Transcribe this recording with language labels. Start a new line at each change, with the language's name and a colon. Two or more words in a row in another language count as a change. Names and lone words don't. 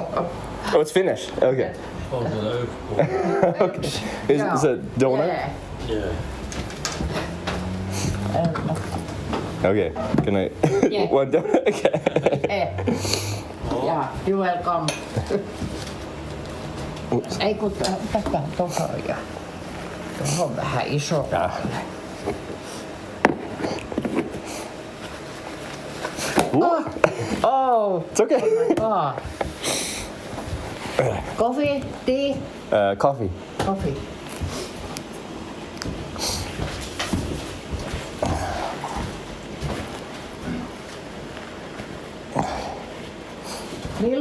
English: Oh, it's finished. Okay. Okay. Is it donut? Yeah. Okay. Good night. Yeah. One donut. Okay. Yeah. You're welcome.
Finnish: Ei kun tästä tuohon ja tuohon vähän isommalle.
English: Oh. It's okay. Oh. Coffee, tea. Coffee. Coffee. Milk?